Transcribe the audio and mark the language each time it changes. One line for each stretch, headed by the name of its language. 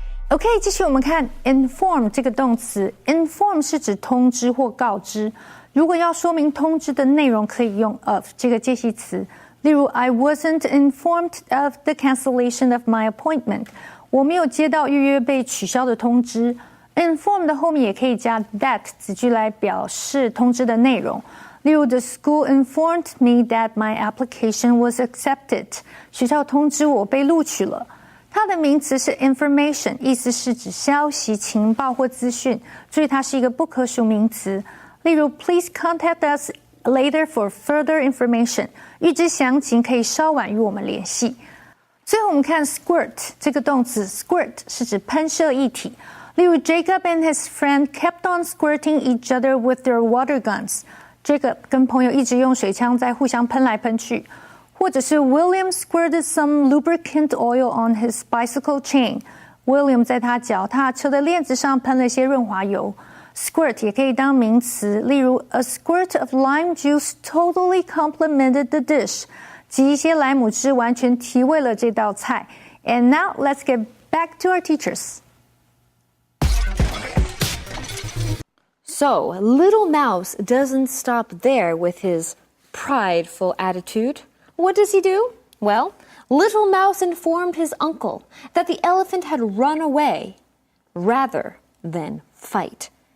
Chinese: OK， 继续我们看 inform 这个动词 ，inform 是指通知或告知。如果要说明通知的内容，可以用 of 这个介系词。例如
English: ，I wasn't informed of the cancellation of my appointment。
Chinese: 我没有接到预约被取消的通知。inform 的后面也可以加 that 子句来表示通知的内容。例如
English: ，The school informed me that my application was accepted。
Chinese: 学校通知我被录取了。它的名词是 information， 意思是指消息、情报或资讯，所以它是一个不可数名词。例如
English: ，Please contact us later for further information。
Chinese: 预知详情可以稍晚与我们联系。最后我们看 squirt 这个动词 ，squirt 是指喷射液体。例如
English: Jacob and his friend kept on squirting each other with their water guns.
Chinese: Jacob 跟朋友一直用水枪在互相喷来喷去。或者是
English: William squirted some lubricant oil on his bicycle chain.
Chinese: William 在他脚踏车的链子上喷了些润滑油。
English: Squirt
Chinese: 也可以当名词，例如
English: A squirt of lime juice totally complemented the dish.
Chinese: 挤一些莱姆汁完全提味了这道菜。
English: And now let's get back to our teachers. So, Little Mouse doesn't stop there with his prideful attitude. What does he do? Well, Little Mouse informed his uncle that the elephant had run away rather than fight.